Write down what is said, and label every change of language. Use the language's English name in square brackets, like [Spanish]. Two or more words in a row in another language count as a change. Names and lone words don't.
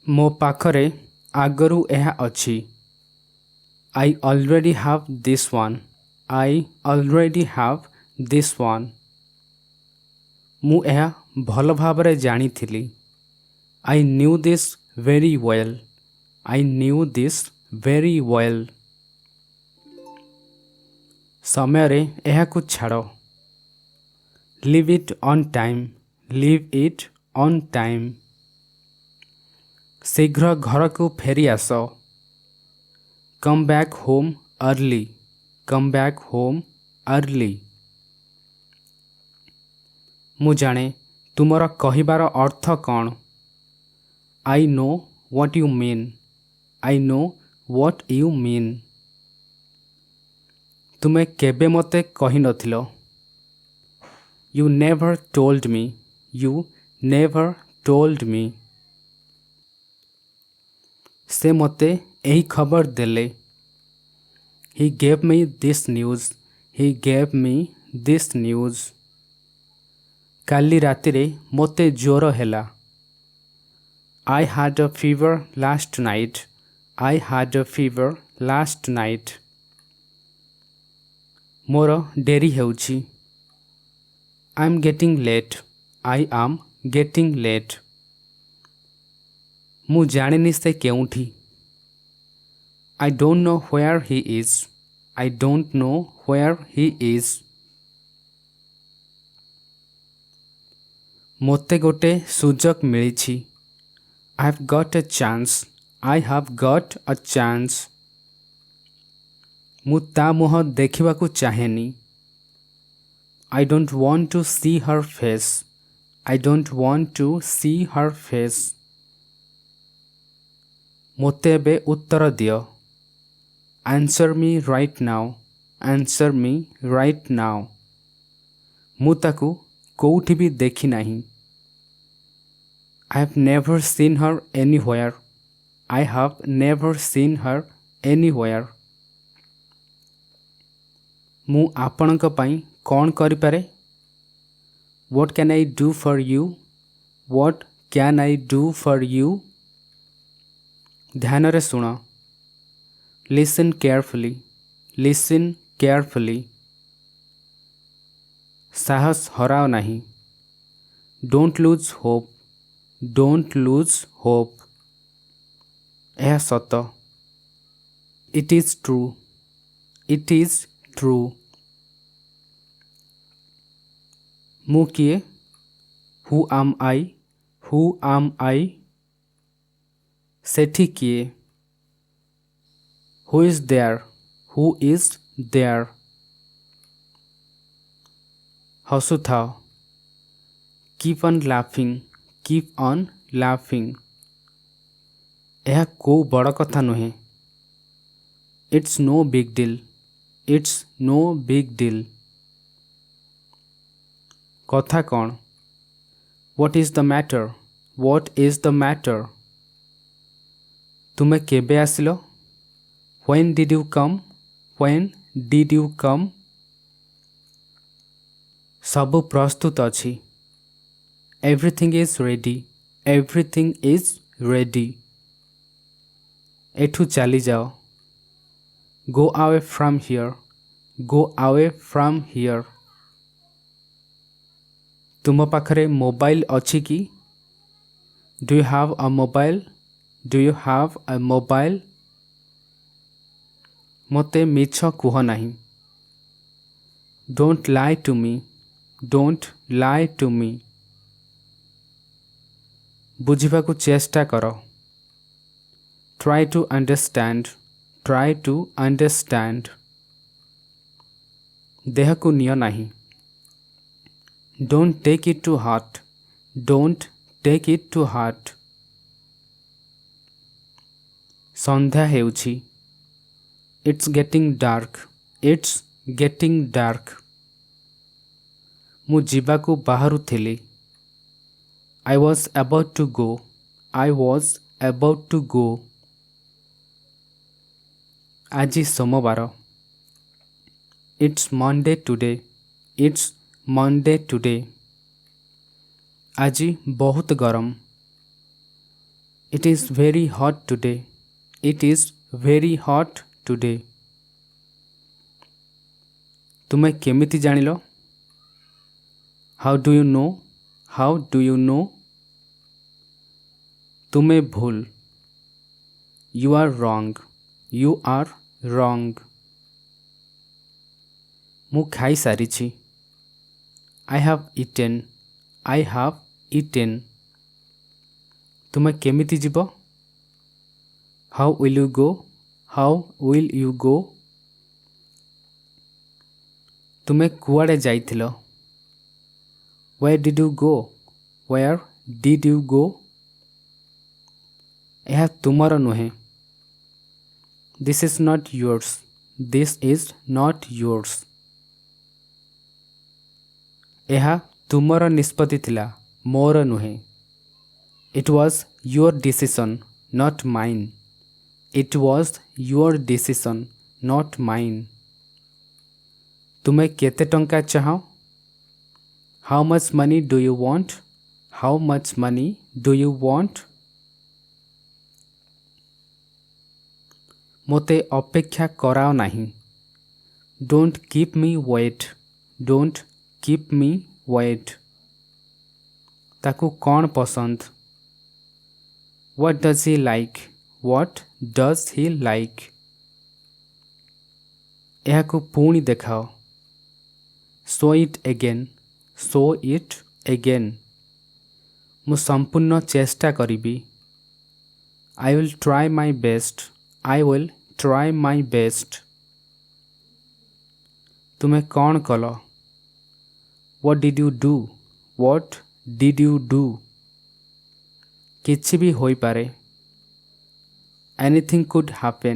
[Odia] ମୋ ପାଖରେ ଆଗରୁ ଏହା ଅଛି। [English] I already have this one. I already have this one. [Odia] ମୁଁ ଏହା ଭଲ ଭାବରେ ଜାଣିଥିଲି। [English] I knew this very well. I knew this very well. [Odia] ସମୟରେ ଏହାକୁ ଛାଡ଼। [English] Leave it on time. Leave it on time. [Odia] ଶୀଘ୍ର ଘରକୁ ଫେରି ଆସ। [English] Come back home early. Come back home early. [Odia] ମୁଁ ଜାଣେ ତୁମର କହିବାର ଅର୍ଥ କ'ଣ। [English] I know what you mean. I know what you mean. [Odia] ତୁମେ କେବେ ମୋତେ କହିନଥିଲ। [English] You never told me. You never told me. [Odia] ସେ ମୋତେ ଏହି ଖବର ଦେଲେ। [English] He gave me this news. He gave me this news. [Odia] କାଲି ରାତିରେ ମୋତେ ଜ୍ୱର ହେଲା। [English] I had a fever last night. I had a fever last night. [Odia] ମୋର ଡେରି ହେଉଛି। [English] I am getting late. I am getting late. [Odia] ମୁଁ ଜାଣିନି ସେ କେଉଁଠି। [English] I don't know where he is. I don't know where he is. [Odia] ମୋତେ ଗୋଟେ ସୁଯୋଗ ମିଳିଛି। [English] I have got a chance. I have got a chance. [Odia] ମୁଁ ତା ମୁହଁ ଦେଖିବାକୁ ଚାହେଁନି। [English] I don't want to see her face. I don't want to see her face. [Odia] ମୋତେ ଏବେ ଉତ୍ତର ଦିଅ। [English] Answer me right now. Answer me right now. [Odia] ମୁଁ ତାକୁ କୋଉଠି ବି ଦେଖି ନାହିଁ। [English] I have never seen her anywhere. I have never seen her anywhere. [Odia] ମୁଁ ଆପଣଙ୍କ ପାଇଁ କ'ଣ କରିପାରେ? [English] What can I do for you? What can I do for you? [Odia] ଧ୍ୟାନରେ ଶୁଣ। [English] Listen carefully. Listen carefully. [Odia] ସାହସ ହରାଅ ନାହିଁ। [English] Don't lose hope. Don't lose hope. [Odia] ଏହା ସତ। [English] It is true. It is true. [Odia] ମୁଁ କିଏ? [English] Who am I? Who am I? [Odia] ସେଠି କିଏ? [English] Who is there? Who is there? ହସୁଥାଅ। Keep on laughing. Keep on laughing. [Odia] ଏହା କୋଉ ବଡ଼ କଥା ନୁହେଁ। [English] It's no big deal. It's no big deal. [Odia] କଥା କ'ଣ? [English] What is the matter? What is the matter? [Odia] ତୁମେ କେବେ ଆସିଲ? [English] When did you come? When did you come? [Odia] ସବୁ ପ୍ରସ୍ତୁତ ଅଛି। [English] Everything is ready. Everything is ready. [Odia] ଏଠୁ ଚାଲିଯାଅ। [English] Go away from here. Go away from here. [Odia] ତୁମ ପାଖରେ ମୋବାଇଲ ଅଛି କି? [English] Do you have a mobile? Do you have a mobile? [Odia] ମୋତେ ମିଛ କୁହ ନାହିଁ। [English] Don't lie to me. Don't lie to me. [Odia] ବୁଝିବାକୁ ଚେଷ୍ଟା କର। [English] Try to understand. Try to understand. [Odia] ଦେହକୁ ନିଅ ନାହିଁ। [English] Don't take it to heart. Don't take it to heart. [Odia] ସନ୍ଧ୍ୟା ହେଉଛି। [English] It's getting dark. It's getting dark. [Odia] ମୁଁ ଯିବାକୁ ବାହାରୁଥିଲି। [English] I was about to go. I was about to go. [Odia] ଆଜି ସୋମବାର। [English] It's Monday today. It's Monday today. [Odia] ଆଜି ବହୁତ ଗରମ। [English] It is very hot today. It is very hot today. [Odia] ତୁମେ କେମିତି ଜାଣିଲ? [English] How do you know? How do you know? [Odia] ତୁମେ ଭୁଲ. [English] You are wrong. You are wrong. [Odia] ମୁଁ ଖାଇସାରିଛି. [English] I have eaten. I have eaten. [Odia] ତୁମେ କେମିତି ଯିବ? [English] How will you go? How will you go? [Odia] ତୁମେ କୁଆଡ଼େ ଯାଇଥିଲ? [English] Where did you go? Where did you go? [Odia] ଏହା ତୁମର ନୁହେଁ. [English] This is not yours. This is not yours. [Odia] ଏହା ତୁମର ନିଷ୍ପତ୍ତି ଥିଲା, ମୋର ନୁହେଁ. [English] It was your decision, not mine. It was your decision, not mine. [Odia] ତୁମେ କେତେ ଟଙ୍କା ଚାହଁ? [English] How much money do you want? How much money do you want? [Odia] ମୋତେ ଅପେକ୍ଷା କରାଅ ନାହିଁ. [English] Don't keep me wait. Don't keep me wait. [Odia] ତାକୁ କ'ଣ ପସନ୍ଦ? [English] What does he like? What does he like? [Odia] ଏହାକୁ ପୁଣି ଦେଖାଅ. [English] Show it again. Show it again. [Odia] ମୁଁ ସମ୍ପୂର୍ଣ୍ଣ ଚେଷ୍ଟା କରିବି. [English] I will try my best. I will try my best. [Odia] ତୁମେ କ'ଣ କଲ? [English] What did you do? What did you do? [Odia] କିଛି ବି ହୋଇପାରେ. [English] Anything could happen.